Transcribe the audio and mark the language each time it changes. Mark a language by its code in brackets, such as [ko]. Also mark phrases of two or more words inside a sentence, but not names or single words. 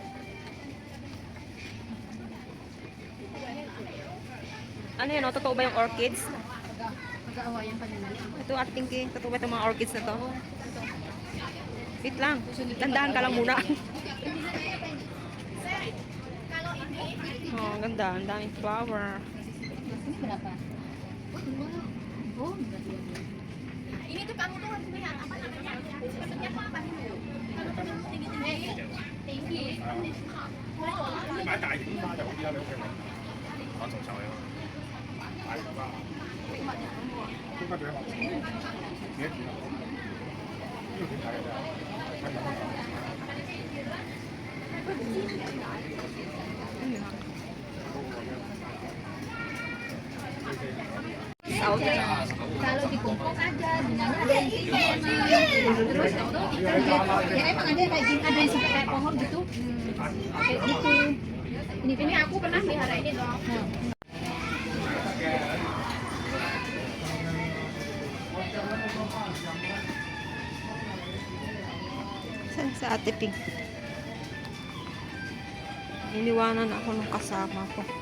[tl] Ano yun? Oh? Totoo ba yung orchids? Mag-aawayan pa nila. Ito, Ate Pinky. Totoo ba itong mga orchids na to? Wait lang. Dandahan ka lang muna. Oh, ang ganda. Ang daming flower. Wala pa. Oh, [id] Ini tuh kamu tuh harus lihat apa namanya? Sebenarnya apa nih? Kalau kamu tinggi-tinggi, tinggi. [yue] 買大型花就好啲啦，你屋企咪玩仲臭嘅，大型花，應該最起碼幾多錢啊？呢個點睇嘅啫？睇唔 [id] kalau dikumpul aja, dinamain. Terus, ya emang ada kayak gini, ada yang sampai kayak pohon gitu. Kayak gitu. Ini aku pernah pelihara ini dong. [tl] Saan sa Ate Pink? Iniwanan ako ng kasama ko.